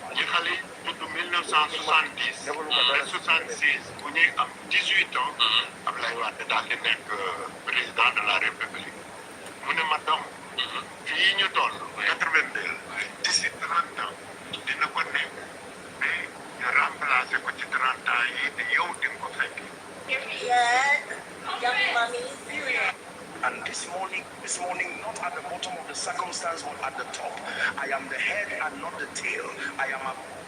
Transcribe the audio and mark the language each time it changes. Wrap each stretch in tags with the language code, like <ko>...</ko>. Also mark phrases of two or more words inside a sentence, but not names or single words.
<wo>ñi xale yi judd 1970 ba 66 bu ñuy am 18 ans Ablaye Wade daal di nekk</wo> <fr>président de la République</fr> <wo>mu ne ma doom fii ñu toll 82</wo> <fr>d'ici 30 ans</fr> <wo>dina ko nekk mais ñu remplacé ko ci 30 ans yi te yow di nga ko fekk.</wo> <en>And this morning, not at the bottom of the circumstance, but at the top. I am the head and not the tail. I am a</en>